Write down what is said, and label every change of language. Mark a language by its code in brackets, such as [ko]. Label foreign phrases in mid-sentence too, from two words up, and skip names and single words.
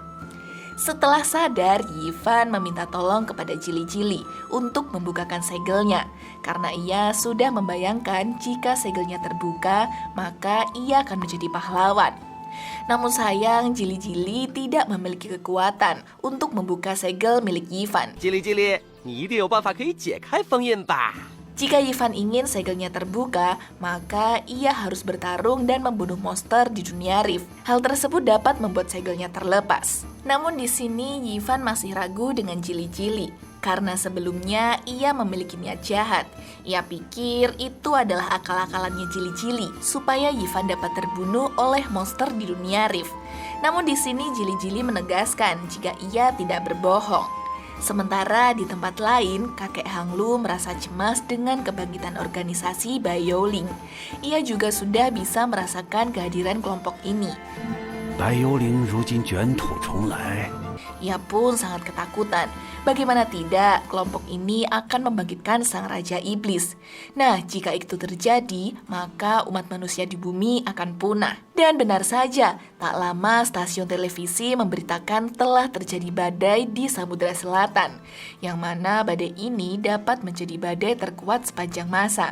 [id] Setelah sadar, Ivan meminta tolong kepada Jili-Jili untuk membukakan segelnya. Karena ia sudah membayangkan jika segelnya terbuka, maka ia akan menjadi pahlawan. Namun sayang, Jili-Jili tidak memiliki kekuatan untuk membuka segel milik Ivan. [zh] Jili-Jili, 你一定有办法可以解开封印吧？ [id] Jika Ivan ingin segelnya terbuka, maka ia harus bertarung dan membunuh monster di dunia Rift. Hal tersebut dapat membuat segelnya terlepas. Namun di sini Ivan masih ragu dengan Jili-Jili karena sebelumnya ia memiliki niat jahat. Ia pikir itu adalah akal-akalannya Jili-Jili supaya Ivan dapat terbunuh oleh monster di dunia Rift. Namun di sini Jili-Jili menegaskan jika ia tidak berbohong. Sementara di tempat lain, kakek Hanglu merasa cemas dengan kebangkitan organisasi Bioling. Ia juga sudah bisa merasakan kehadiran kelompok ini. [zh] 白幽灵如今卷土重来， [id] Ia pun sangat ketakutan. Bagaimana tidak, kelompok ini akan membangkitkan sang Raja Iblis. Nah, jika itu terjadi, maka umat manusia di bumi akan punah. Dan benar saja, tak lama stasiun televisi memberitakan telah terjadi badai di Samudra Selatan, yang mana badai ini dapat menjadi badai terkuat sepanjang masa.